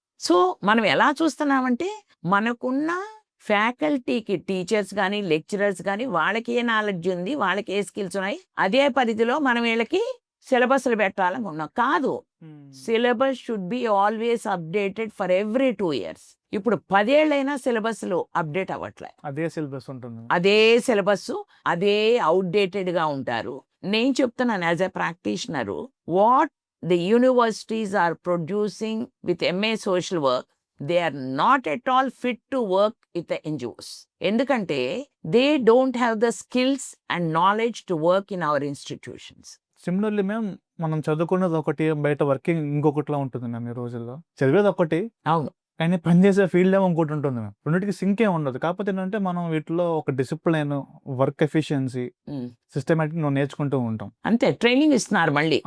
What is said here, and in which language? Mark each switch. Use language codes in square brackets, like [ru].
[te] So మనం ఎలా చూస్తున్నామంటే, మనకున్న ఫ్యాకల్టీకి టీచర్స్ కానీ లెక్చరర్స్ కానీ వాళ్ళకి ఏ నాలెడ్జ్ ఉంది, వాళ్ళకి ఏ స్కిల్స్ ఉన్నాయి, అదే పరిధిలో మనం వీళ్ళకి సిలబస్లు పెట్టాలని ఉన్నాం. కాదు, [en] Syllabus should be always updated for every 2 years. [te] ఇప్పుడు 10 ఏళ్ళైనా సిలబస్లు అప్డేట్ అవ్వట్లే. అదే సిలబస్ ఉంటుంది, అదే సిలబస్, అదే అవుట్డేటెడ్గా ఉంటారు. నేను చెప్తున్నాను [en] As a practitioner, what the universities are producing with MA social work, they are not at all fit to work with the NGOs. [te] ఎందుకంటే [en] they don't have the skills and knowledge to work in our institutions. [te] Similarly ma'am, మనం చదువుకున్నది ఒకటి, బయట working ఇంకొకటిలా ఉంటుంది ma'am. ఈ రోజుల్లో చదివేది ఒకటి, అవును, కానీ పనిచేసే ఫీల్డ్ ఏమో ఇంకోటి ఉంటుంది మ్యామ్. రెండింటికి సింక్ ఏమి ఉండదు. కాకపోతే ఏంటంటే మనం వీటిలో ఒక డిసిప్లైన్, వర్క్ ఎఫిషియన్సీ, సిస్టమేటిక్ నేర్చుకుంటూ ఉంటాం. అంతే, ట్రైనింగ్ ఇస్తున్నారు మళ్ళీ.